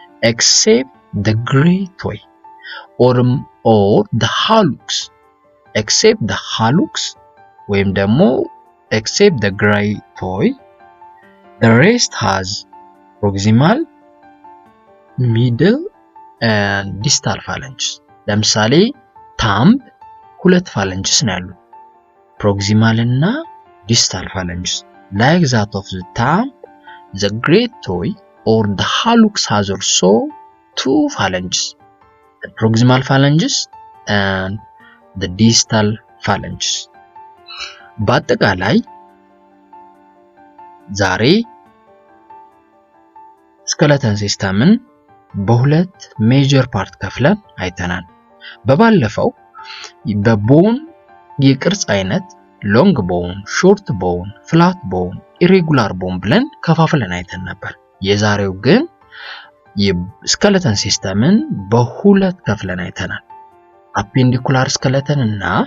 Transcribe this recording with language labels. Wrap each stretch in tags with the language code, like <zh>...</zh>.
<en>except the great toe or the hallux. except the hallux</en> <am>ወይም ደግሞ</am> <en>except the great toe, the rest has proximal, middle and distal phalanges.</en> <am>ለምሳሌ ታምብ ሁለት phalanges ነው ያሉት proximal እና distal phalanges.</am> <en>like that of the thumb, the great toe or the hallux has also 2 phalanges, the proximal phalanges and the distal phalanges.</en> <am>በአጠቃላይ ዛሬ skeletal systemን በሁለት ሜጀር ፓርት ከፍለን አይተናል። በባለፈው በቦን የቅርጽ አይነት ሎንግ ቦን፣ ሾርት ቦን፣ ፍላት ቦን፣ ኢሬጉላር ቦን ብለን ከፋፍለን አይተን ነበር። የዛሬው ግን የስኬለተን ሲስተምን በሁለት ከፍለን አይተናል። አፔንዲኩላር ስኬለተን እና</am>